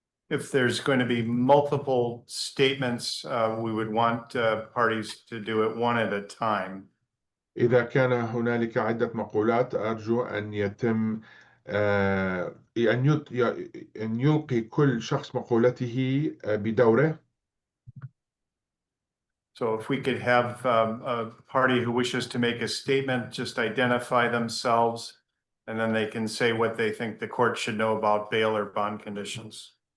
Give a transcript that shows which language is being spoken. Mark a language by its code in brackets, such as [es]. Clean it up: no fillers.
[en] If there's going to be multiple statements, we would want parties to do it one at a time. [ar] إذا كان هنالك عدة مقولات أرجو أن يتم أن يلقي كل شخص مقولته بدوره. [en] So if we could have a party who wishes to make a statement, just identify themselves, and then they can say what they think the court should know about bail or bond conditions.